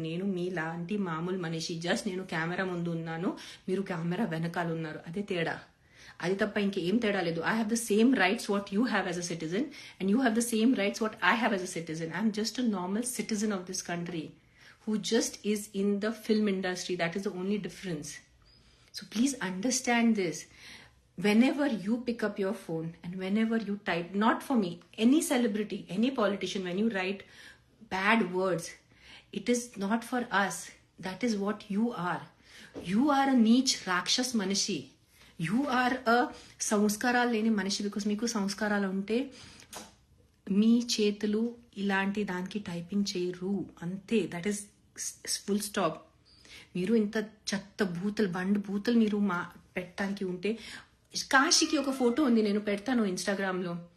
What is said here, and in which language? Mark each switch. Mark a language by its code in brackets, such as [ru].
[te] నేను మీలాంటి మామూలు మనిషి, జస్ట్ నేను కెమెరా ముందు ఉన్నాను, మీరు కెమెరా వెనకాల ఉన్నారు, అదే తేడా. అది తప్ప ఇంకేం తేడా లేదు. [en] I have the same rights what you have as a citizen and you have the same rights what I have as a citizen. I'm just a normal citizen of this country who just is in the film industry. That is the only difference. So please understand this. Whenever you pick up your phone and whenever you type, not for me, any celebrity, any politician, when you write bad words, it is not for us. That is what you are. You are a [hi] neech rakshas [en] manishi. You are a [te] సంస్కారాలు లేని మనిషి. [en] because [te] మీకు సంస్కారాలు ఉంటే మీ చేతులు ఇలాంటి దానికి typing చేయరు, అంతే. [en] That is full stop. [te] మీరు ఇంత చెత్త భూతలు మీరు పెట్టడానికి ఉంటే, కాశీకి ఒక ఫోటో ఉంది, నేను పెడతాను ఇన్స్టాగ్రామ్లో.